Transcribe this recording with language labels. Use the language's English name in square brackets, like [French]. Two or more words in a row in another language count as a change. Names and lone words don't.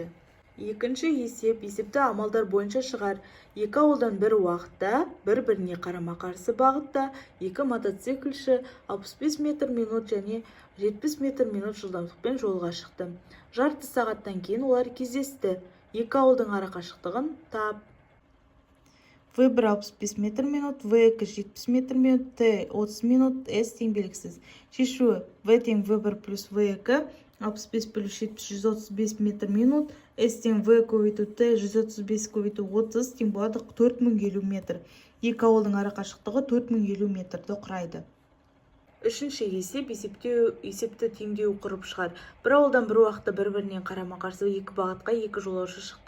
[Kazakh] Екінші есеп: есепті амалдар бойынша шығар. Екі ауылдан бір уақытта, бір-біріне қарама-қарсы бағытта, екі мотоциклші 65 метр минут және 70 метр минут жылдамдықпен жолға шықты. Жарты сағаттан кейін олар кездесті. Екі ауылдың арақашықтығын тап. В1 65 метр минут, В2 70 метр минут, Т 30 минут, С тең белгісіз. Шешуі: В тең В1 плюс В2 65 плюс 70 135 метр минут, С тең В көбейту Т 135 көбейту 30 тең болады 4050 метр. Екі ауылдың арақашықтығы 4050 метрді құрайды. Үшінші есеп: есепті теңдеу құрып шығар. Бір ауылдан бір уақытта бір-бірінен қарама-қарсы екі бағытқа екі жолаушы шықты.